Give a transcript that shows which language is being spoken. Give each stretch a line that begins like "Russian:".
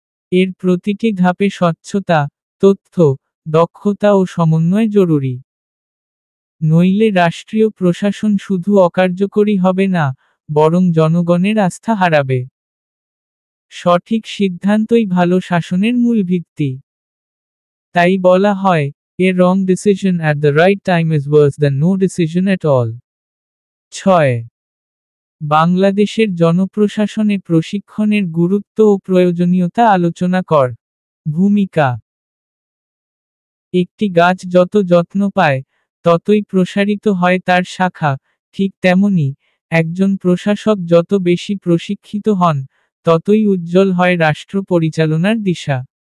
Bangla: এর প্রতিটি ধাপে স্বচ্ছতা, তথ্য, দক্ষতা ও সমন্বয় জরুরি। নইলে রাষ্ট্রীয় প্রশাসন শুধু অকার্যকরী হবে না, বরং জনগণের আস্থা হারাবে। সঠিক সিদ্ধান্তই ভালো শাসনের মূল ভিত্তি। তাই বলা হয়,
English: a wrong decision at the right time is worse than no decision at all.
Bangla: 6. বাংলাদেশের জনপ্রশাসনে প্রশিক্ষণের গুরুত্ব ও প্রয়োজনীয়তা আলোচনা কর। ভূমিকা। একটি গাছ যত যত্ন পায়, ততই প্রসারিত হয় তার শাখা, ঠিক তেমনি, একজন প্রশাসক যত বেশি প্রশিক্ষিত হন, ততই উজ্জ্বল হয় রাষ্ট্র পরিচালনার দিশা।